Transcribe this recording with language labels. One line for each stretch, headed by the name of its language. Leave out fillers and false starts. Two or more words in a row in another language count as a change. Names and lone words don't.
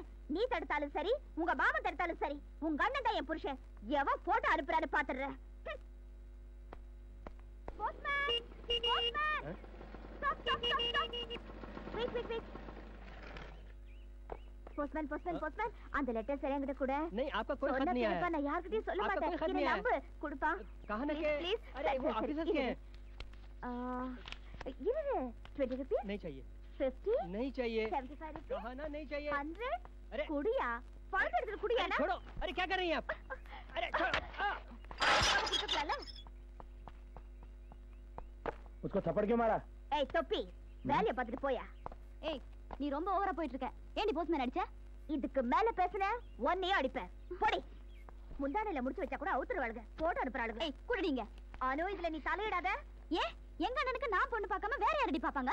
Tamil: நீ தடுத்தாலும் சரி, உங்க மாமன் தடுத்தாலும் சரி, உங்க அண்ணன் தான் என் புருஷன். எவன் போட்டோ அனுப்புறான்னு பாத்துறேன்.
English: postman postman postman
Tamil: அந்த லெட்டர் சரியா கிட்ட கூட
Hindi: नहीं आपका कोई खत नहीं आया
Tamil: நான் யார்கிட்டயும் சொல்ல
Hindi: आपका कोई खत
Tamil: மாட்டேன்.
Hindi: नहीं
Tamil: நம்பு கொடுப்பா.
Hindi: कहां ना के प्लीज. अरे वो ऑफिसर्स के हैं
Tamil: இரு 20 rupees
Hindi: नहीं चाहिए 50 नहीं चाहिए 75 rupees कहां ना नहीं चाहिए 100 अरे
Tamil: குடியா பணம் எடுத்து குடியா
Hindi: अरे, छोड़ो अरे क्या कर रही हैं आप अरे छोड़ो
Tamil: குடிக்கல.
Hindi: उसको थप्पड़ क्यों मारा
Tamil: ஏய் தொப்பி வேலைய பார்த்துட்டு போயா. ஏய் நீ ரொம்ப ஓவரா போயிட்டு இருக்க. ஏண்டி போஸ்ட்மேன் அடிச்ச? இதுக்கு மேல பேசுன ஒன்னையே அடிப்பேன். போடி. முந்தானையில முடிச்சு வச்சா கூட அவுத்துறவாளுங்க. போட்டோ அனுப்புறாளுங்க. ஏய் குடுடிங்க. ஆனோ இதுல நீ தலையிடாத. ஏன் எங்க அண்ணனுக்கு நான் பொண்ணு பார்க்காம வேற யாரடி பாப்பாங்க?